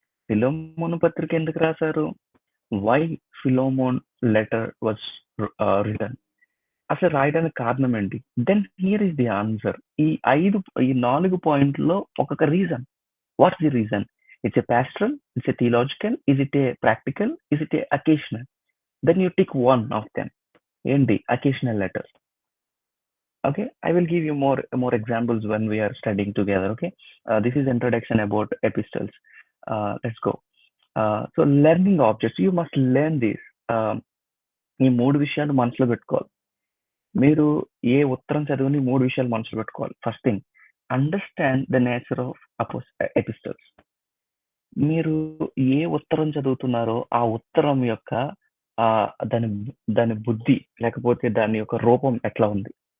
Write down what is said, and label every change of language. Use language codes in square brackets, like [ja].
[te] ఫిలమోను పత్రిక ఎందుకు రాసారు? [en] Why Philemon letter was written? [te] అసలు రాయడానికి కారణం ఏంటి? [en] Then here is the answer. [te] ఈ 4 పాయింట్‌లో ఒక్కొక్క reason. [en] What's the reason? It's a pastoral, it's a theological, is it a practical, is it a occasional? Then you tick one of them. ఏంటి? Occasional letters. Okay, I will give you more examples when we are studying together. Okay, this is introduction about epistles. Let's go. So learning objects, you must learn this. [te] ఈ 3 విషయాలు మనసులో పెట్టుకోవాలి. మీరు ఏ ఉత్తరం చదివిన ఈ 3 విషయాలు మనసులో పెట్టుకోవాలి. [en] First thing, understand the nature of epistles. [te] మీరు ఏ ఉత్తరం చదువుతున్నారో ఆ ఉత్తరం యొక్క దాని దాని బుద్ధి లేకపోతే దాని యొక్క రూపం ఎట్లా ఉంది?